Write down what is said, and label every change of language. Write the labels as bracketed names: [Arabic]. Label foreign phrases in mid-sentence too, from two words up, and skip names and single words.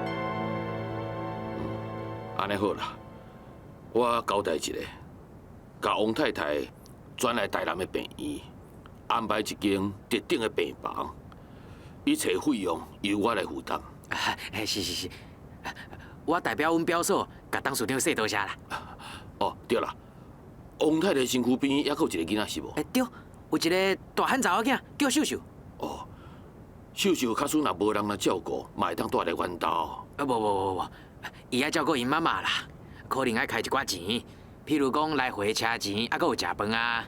[Min Nan Chinese] 安尼好啦，我交代一下，甲王太太转来台南的病院，安排一间特定的病房，一切费用由我来负担。是，我代表阮表嫂，甲董事长说多谢啦。哦，对啦，王太太身躯边还佫有一个囡仔是无？对，有一个大汉查某囝叫秀秀。哦，秀秀假使若无人来照顾，嘛会当住来阮兜。无，伊爱照顾因妈妈啦，可能爱开一寡钱，譬如讲来回车钱，还佫有食饭啊。